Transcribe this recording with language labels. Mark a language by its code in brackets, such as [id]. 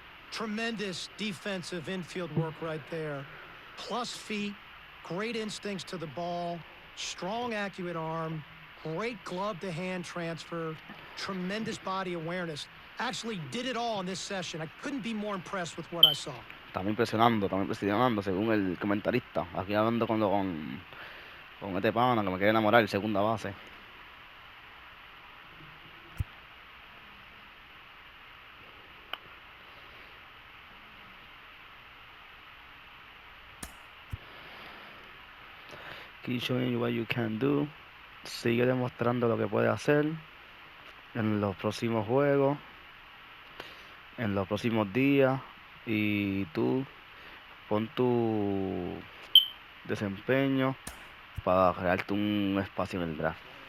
[en] Tremendous defensive infield work right there. Plus feet. Great instincts to the ball, strong, accurate arm, great glove-to-hand transfer, tremendous body awareness. Actually did it all in this session. I couldn't be more impressed with what I saw. [es] También impresionando, según el comentarista. Aquí hablando con este pana que me quiere enamorar, segunda base. [en] Keep showing you what you can do. [es] Sigue demostrando lo que puede hacer en los próximos juegos, en los próximos días, y tú pon tu desempeño para crearte un espacio en el draft.